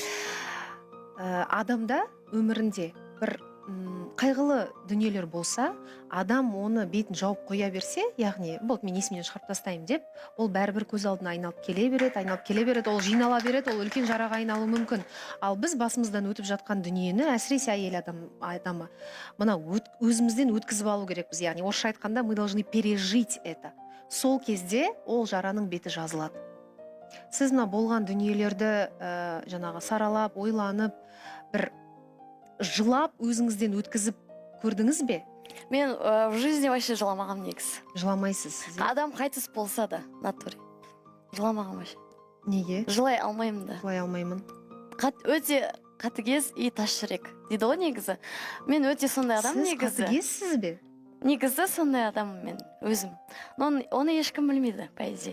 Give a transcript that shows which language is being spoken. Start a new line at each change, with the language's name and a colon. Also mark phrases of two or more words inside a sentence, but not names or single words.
Kazakh: Адамда өмірінде бір қайғылы дүниелер болса, адам оны бетін жауып қоя берсе, яғни бұл мен есімнен шығарып тастаймын деп, ол бәрібір көз алдына айналып келе береді, ол жинала береді, ол үлкен жараға айналуы мүмкін. Ал біз басымыздан өтіп жатқан дүниені, әсіресе әйел адамы, мына өзімізден өткізіп алу керекпіз. Яғни орысша айтқанда,
Russian: мы должны пережить это.
Kazakh: Сол кезде ол жараның беті жазылады. Сіз мына болған дүниелерді жаңағы саралап, ойланып, бір жылап өзіңізден өткізіп көрдіңіз бе? Мен
Russian: в жизни вообще
Kazakh: жыламағам негізі. Жыламайсыз. Адам қайтыс болса да, натуре. Жыламағам вообще. Неге? Жылай алмаймын да. Жылай алмаймын. Өте қатыгез и тас жүрек дейді ғой негізі. Мен өте сондай адам Сіз негізі. қатыгезсіз бе? Негізі сондай адаммын мен өзім. Оны ешкім білмейді,
Russian: по идее.